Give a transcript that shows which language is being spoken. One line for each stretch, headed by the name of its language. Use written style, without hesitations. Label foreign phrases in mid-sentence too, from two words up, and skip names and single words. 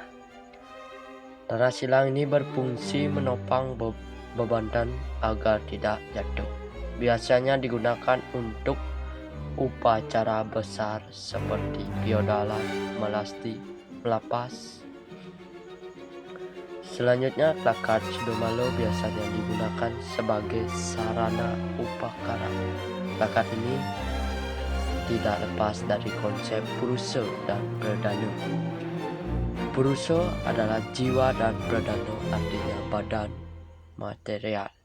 Indonesian: Tanda silang ini berfungsi menopang bebantan agar tidak jatuh. Biasanya digunakan untuk upacara besar seperti piodalan, melasti, melapas. Selanjutnya, plakat Sidomalo biasanya digunakan sebagai sarana upakara. Plakat ini tidak lepas dari konsep Purusa dan Pradana. Purusa adalah jiwa dan Pradana artinya badan material.